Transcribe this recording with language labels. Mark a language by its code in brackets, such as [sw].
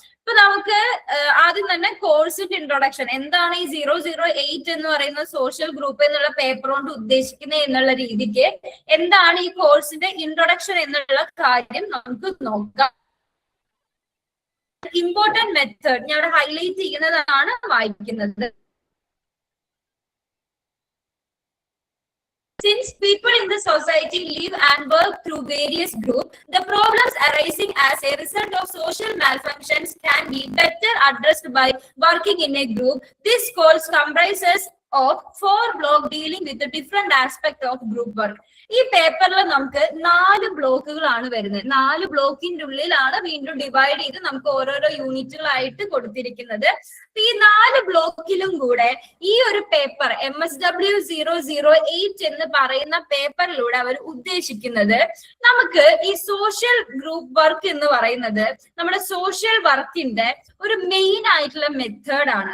[ml] ഇപ്പൊ നമുക്ക് ആദ്യം തന്നെ കോഴ്സിന്റെ ഇൻട്രൊഡക്ഷൻ, എന്താണ് ഈ 008 എന്ന് പറയുന്ന സോഷ്യൽ ഗ്രൂപ്പ് എന്നുള്ള പേപ്പർ കൊണ്ട് ഉദ്ദേശിക്കുന്നത് എന്നുള്ള രീതിക്ക് എന്താണ് ഈ കോഴ്സിന്റെ ഇൻട്രൊഡക്ഷൻ എന്നുള്ള കാര്യം നമുക്ക് നോക്കാം. ഇമ്പോർട്ടന്റ് മെത്തേഡ് ഞാൻ ഇവിടെ ഹൈലൈറ്റ് ചെയ്യുന്നതാണ് വായിക്കുന്നത്. [en] Since people in the society live and work through various groups, the problems arising as a result of social malfunctions can be better addressed by working in a group. This course comprises of 4 blocks dealing with the different aspects of group work. [ml] ഈ പേപ്പറിൽ നമുക്ക് 4 ബ്ലോക്കുകളാണ് വരുന്നത്. 4 ബ്ലോക്കിന്റെ ഉള്ളിലാണ് വീണ്ടും divide ചെയ്ത് നമുക്ക് ഓരോരോ യൂണിറ്റുകളായിട്ട് കൊടുത്തിരിക്കുന്നത്. ഈ 4 ബ്ലോക്കിലും കൂടെ ഈ ഒരു പേപ്പർ MSW 008 എന്ന് പറയുന്ന പേപ്പറിലൂടെ അവർ ഉദ്ദേശിക്കുന്നത്, നമുക്ക് ഈ സോഷ്യൽ ഗ്രൂപ്പ് വർക്ക് എന്ന് പറയുന്നത് നമ്മുടെ സോഷ്യൽ വർക്കിന്റെ ഒരു മെയിൻ ആയിട്ടുള്ള മെത്തേഡ് ആണ്.